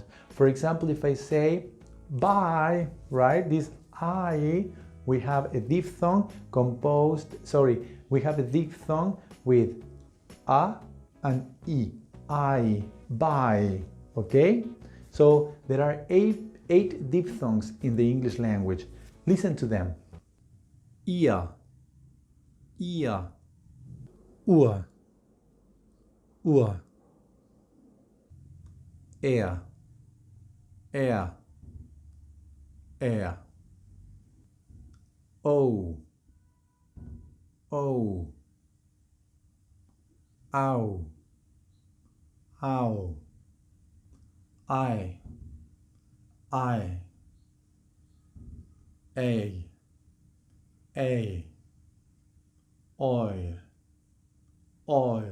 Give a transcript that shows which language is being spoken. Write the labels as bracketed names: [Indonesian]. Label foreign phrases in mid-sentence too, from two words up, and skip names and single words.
[English] For example, if I say bye, right, this I, we have a diphthong we have a diphthong with a and I, bye, okay? So there are eight diphthongs in the English language. Listen to them. Ia, ua, ea, air, air. O, o, ow, ow. I, a, oil, oil.